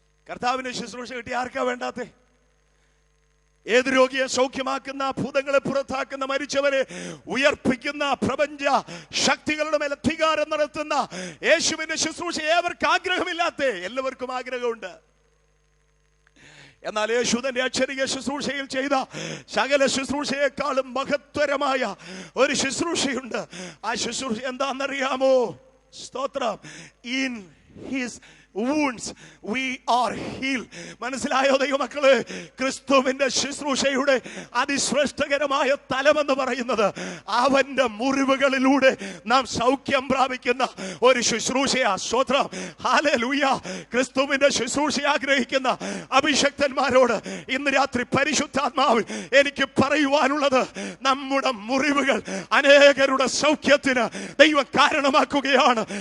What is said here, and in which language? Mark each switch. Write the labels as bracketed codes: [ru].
[ml] കർത്താവിന്റെ ശുശ്രൂഷ കിട്ടി ആർക്കാ വേണ്ടാത്തെ? ഏത് രോഗിയെ സൗഖ്യമാക്കുന്ന, ഭൂതങ്ങളെ പുറത്താക്കുന്ന, മരിച്ചവരെ ഉയർപ്പിക്കുന്ന, പ്രപഞ്ച ശക്തികളുടെ മേൽ അധികാരം നടത്തുന്ന യേശുവിന്റെ ശുശ്രൂഷ ഏവർക്ക് ആഗ്രഹമില്ലാത്ത? എല്ലാവർക്കും ആഗ്രഹമുണ്ട്. എന്നാൽ യേശു തന്റെ അക്ഷരിക ശുശ്രൂഷയിൽ ചെയ്ത സകല ശുശ്രൂഷയെക്കാളും മഹത്തരമായ ഒരു ശുശ്രൂഷയുണ്ട്. ആ ശുശ്രൂഷ എന്താണെന്നറിയാമോ? സ്തോത്രം. [en] In his wounds we are healed. [ml] മനസ്സിലായോ ദൈവമക്കളെ? ക്രിസ്തുവിന്റെ ശുശ്രൂഷയുടെ അതിശ്രേഷ്ഠകരമായ തലമെന്ന് പറയുന്നത് അവന്റെ മുറിവുകളിലൂടെ നാം സൗഖ്യം പ്രാപിക്കുന്ന ഒരു ശുശ്രൂഷയാ. സ്തോത്രം, ഹല്ലേലൂയ. ക്രിസ്തുവിന്റെ ശുശ്രൂഷ ആഗ്രഹിക്കുന്ന അഭിഷക്തന്മാരോട് ഇന്ന് രാത്രി പരിശുദ്ധാത്മാവിൽ എനിക്ക് പറയുവാനുള്ളത്, നമ്മുടെ മുറിവുകൾ അനേകരുടെ സൗഖ്യത്തിന് ദൈവം കാരണമാക്കുകയാണ്.